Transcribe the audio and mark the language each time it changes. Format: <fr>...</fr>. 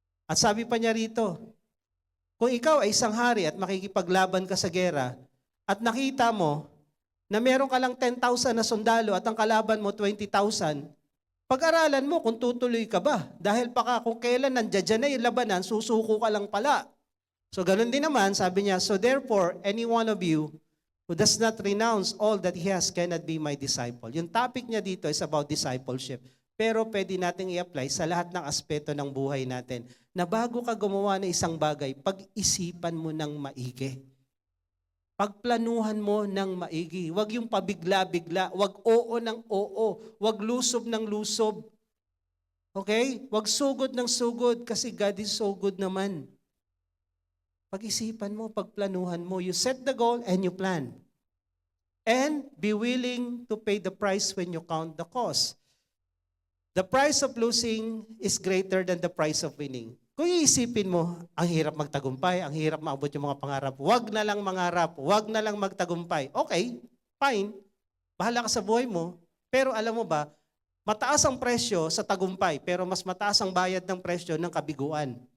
<tl>At sabi pa niya rito, kung ikaw ay isang hari at makikipaglaban ka sa gera, at nakita mo na meron ka lang 10,000 na sundalo at ang kalaban mo 20,000, pag-aralan mo kung tutuloy ka ba. Dahil baka kung kailan nandiyan na yung labanan, susuko ka lang pala. So ganun din naman, sabi niya,</tl> <en>so therefore, any one of you who does not renounce all that he has cannot be my disciple.</en> <tl>Yung topic niya dito</tl> <en>is about discipleship.</en> <tl>Pero pwede nating i-apply sa lahat ng aspeto ng buhay natin na bago ka gumawa ng isang bagay, pag-isipan mo ng maigi. Pagplanuhan mo ng maigi. Huwag yung pabigla-bigla. Huwag oo ng oo. Huwag lusob ng lusob. Okay? Huwag sugod ng sugod kasi</tl> <en>God is so good</en> <tl>naman. Pag-isipan mo, pagplanuhan mo.</tl> <en>You set the goal and you plan. And be willing to pay the price when you count the cost. The price of losing is greater than the price of winning.</en> <tl>Kung iisipin mo, ang hirap magtagumpay, ang hirap maabot yung mga pangarap, wag na lang mangarap, wag na lang magtagumpay. Okay, fine. Bahala ka sa buhay mo. Pero alam mo ba, mataas ang presyo sa tagumpay, pero mas mataas ang bayad ng presyo ng kabiguan.</tl>